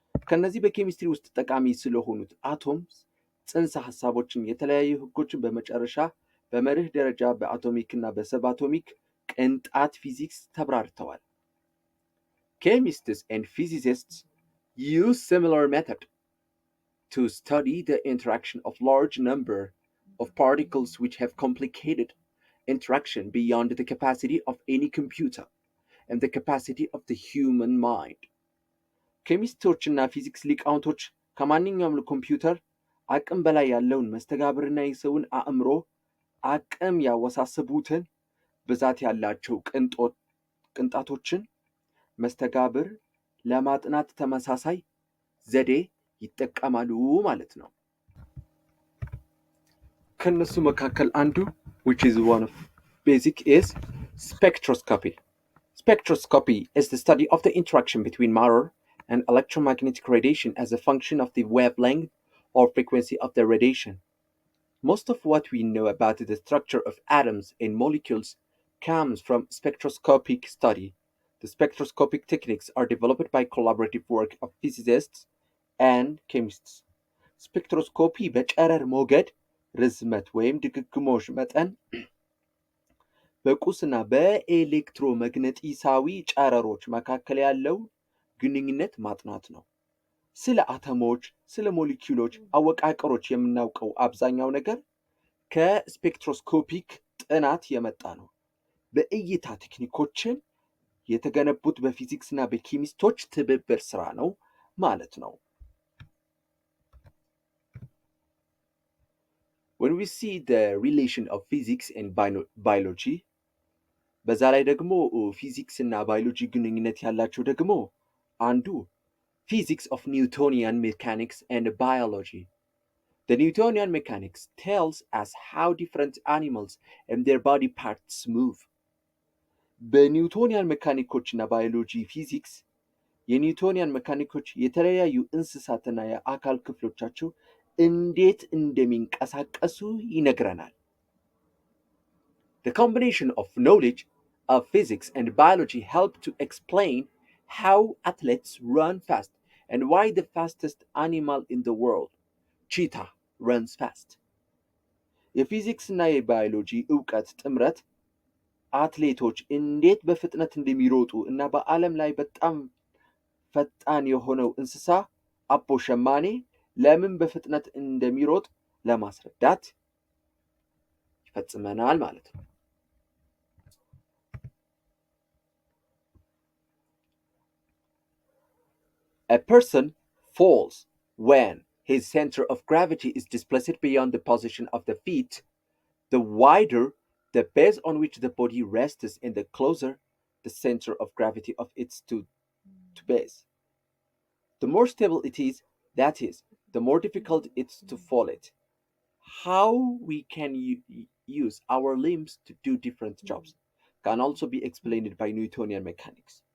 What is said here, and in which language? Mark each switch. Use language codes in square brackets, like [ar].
[am] ከነዚህ በኬሚስትሪ ውስጥ ጠቃሚ ስለሆኑት አቶምስ ጽንሰ ሐሳቦችን የተለያዩ ህጎችን በመጨረሻ በመርህ ደረጃ በአቶሚክ እና በሰብአቶሚክ ቅንጣት ፊዚክስ ተብራርተዋል። [en] Chemists and physicists use similar method to study the interaction of large number of particles which have complicated interaction beyond the capacity of any computer and the capacity of the human mind. [am] ኬሚስቶችና ፊዚክስ ሊቃውንቶች ከማንኛውም ኮምፒውተር አቅም በላይ ያለውን መስተጋብርና የሰውን አእምሮ አቅም ያወሳሰቡትን ብዛት ያላቸው ቅንጣቶችን መስተጋብር ለማጥናት ተመሳሳይ ዘዴ ይጠቀማሉ ማለት ነው። ከነሱ መካከል አንዱ [en] which is one of basic is spectroscopy. Spectroscopy is the study of the interaction between matter and electromagnetic radiation as a function of the wavelength or frequency of the radiation. Most of what we know about the structure of atoms and molecules comes from spectroscopic study. The spectroscopic techniques are developed by collaborative work of physicists and chemists. [am] ስፔክትሮስኮፒ በጨረር ሞገድ ርዝመት ወይም ድግግሞሽ መጠን በቁስና በኤሌክትሮመግነጢሳዊ ጨረሮች መካከል ያለው ግንኙነት ማጥናት ነው። ስለ አተሞች፣ ስለ ሞሊኪውሎች አወቃቀሮች የምናውቀው አብዛኛው ነገር ከስፔክትሮስኮፒክ ጥናት የመጣ ነው። በእይታ ቴክኒኮችን የተገነቡት በፊዚክስና በኬሚስቶች ትብብር ስራ ነው ማለት ነው። [en] When we see the relation of physics and biology, [am] በዛ ላይ ደግሞ ፊዚክስ እና ባዮሎጂ ግንኙነት ያላቸው ደግሞ አንዱ [en] physics of Newtonian mechanics and biology. The Newtonian mechanics tells us how different animals and their body parts move. [am] በኒውቶኒያን ሜካኒኮች እና ባዮሎጂ ፊዚክስ የኒውቶኒያን ሜካኒኮች የተለያዩ እንስሳትና የአካል ክፍሎቻቸው እንዴት እንደሚንቀሳቀሱ ይነግረናል። [en] The combination of knowledge of physics and biology help to explain how athletes run fast and why the fastest animal in the world, cheetah, runs fast. [am] የፊዚክስ እና የባዮሎጂ እውቀት ጥምረት አትሌቶች እንዴት በፍጥነት እንደሚሮጡ እና በዓለም ላይ በጣም ፈጣን የሆነው እንስሳ አቦ ሸማኔ ለምን በፍጥነት እንደሚሮጥ ለማስረዳት ይፈጽመናል ማለት ነው። [en] A person falls when his center of gravity is displaced beyond the position of the feet. The wider the base on which the body rests and the closer the center of gravity of its to base. The more stable it is, that is, the more difficult it's to fall it. How we can use our limbs to do different jobs can also be explained by Newtonian mechanics.